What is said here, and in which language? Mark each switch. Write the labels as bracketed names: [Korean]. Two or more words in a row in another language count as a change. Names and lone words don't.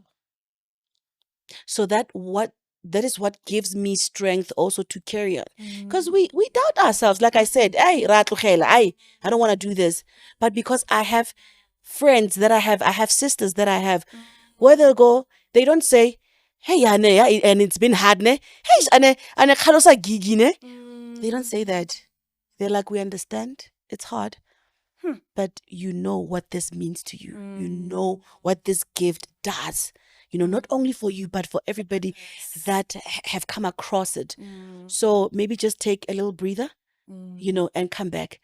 [English] So that is what gives me strength also to carry on. Because we doubt ourselves. Like I said, I don't want to do this. But because I have friends that I have sisters that I have, where they'll go, they don't say, hey, Ane, and it's been hard, ne? Hey, Ane, Khalosa gigi, ne? They don't say that. They're like, we understand. It's hard. but you know what this means to you. You know what this gift does. Not only for you, but for everybody that have come across it. So maybe just take a little breather, and come back.